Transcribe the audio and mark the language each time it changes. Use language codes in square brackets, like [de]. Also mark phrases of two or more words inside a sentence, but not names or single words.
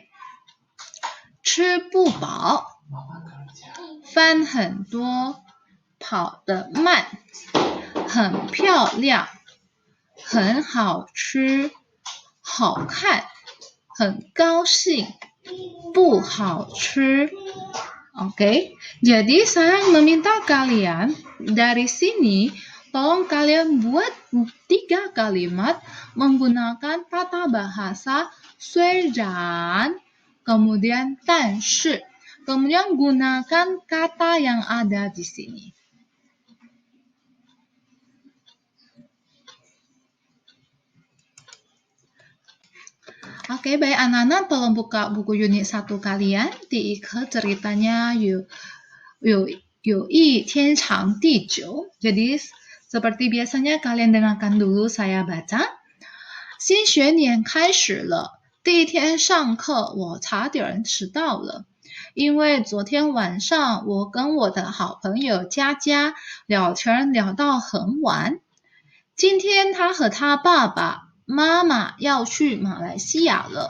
[zh] 吃不饱，饭很多，跑得慢，很漂亮，很好吃，好看，很高兴，不好吃。 [id] Oke, jadi saya meminta kalian dari sini, tolong kalian buat 3 kalimat menggunakan tata bahasa 虽然, kemudian 但是. Kemudian gunakan kata yang ada di sini. Oke, baik anak-anak, tolong buka buku unit 1 kalian. [zh] 第一课 ceritanya 有一天长地久. [id] Jadi Seperti biasanya kalian dengarkan dulu saya baca. [zh] 新学年开始了，第一天上课我差点迟到了，因为昨天晚上我跟我的好朋友佳佳聊天聊到很晚。今天他和他爸爸妈妈要去马来西亚了。